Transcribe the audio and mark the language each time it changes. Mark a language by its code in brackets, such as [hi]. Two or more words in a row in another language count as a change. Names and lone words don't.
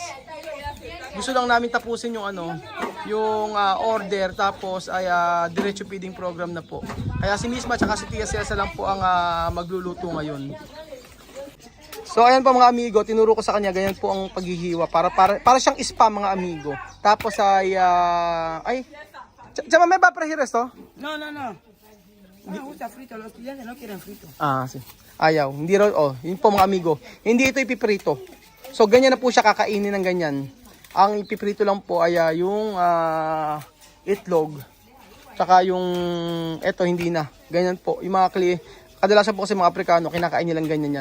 [tl] Gusto lang namin tapusin yung yung order tapos ay diretso feeding program na po. Kaya si Misma tsaka si Tia Cesa lang po ang magluluto ngayon. So ayan po mga amigo, tinuro ko sa kanya ganyan po ang paghihiwa para siyang spam mga amigo. Tapos ay [es] Chama, ¿me va a freír esto? No. Me gusta frito, los estudiantes no quieren frito. Sí. [tl] Ayaw. Hindi raw, yun po mga amigo. Hindi ito ipiprito. So ganyan na po siya kakainin ng ganyan. Ang ipiprito lang po ay yung itlog. Tsaka yung eto hindi na. Ganyan po. Yung mga kadalasan po kasi mga Aprikano kinakain nilang ganyan yan.